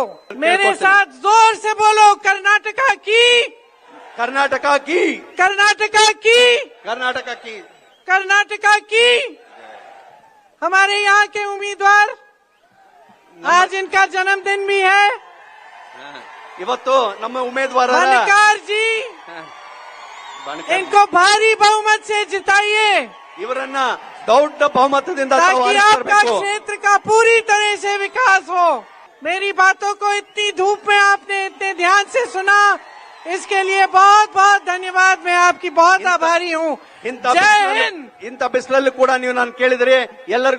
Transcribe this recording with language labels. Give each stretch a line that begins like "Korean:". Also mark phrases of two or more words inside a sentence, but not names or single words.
Hindi: मेरे साथ जोर से बोलो, कर्नाटका की, कर्नाटका की, कर्नाटका की, कर्नाटका की, कर्नाटका की। हमारे यहाँ के उम्मीदवार, आज इनका जन्मदिन भी है,
Kannada: ಇವತ್ತು ನಮ್ಮ ಉಮೇದುವಾರರ
Hindi: बनकार जी, इनको भारी बहुमत से जिताइए
Kannada: ಇವರನ್ನ ದೊಡ್ಡ ಬಹುಮತದಿಂದ ತಾವು
Hindi: ताकि आपका
Kannada: ಆರಿಸಬೇಕು।
Hindi: क्षेत्र का पूरी तरह से विकास हो। मेरी बातों को इतनी धूप में आपने इतने ध्यान से सुना, इसके लिए बहुत बहुत धन्यवाद। मैं आपकी बहुत आभारी हूँ।
Kannada: ಇಂಥ
Hindi: जय
Kannada: ಬಿಸಿಲಲ್ಲಿ
Hindi: हिंद।
Kannada: ಇಂಥ ಬಿಸಿಲಲ್ಲಿ ಕೂಡ ನೀವು ನಾನು ಕೇಳಿದ್ರೆ ಎಲ್ಲರಿಗೂ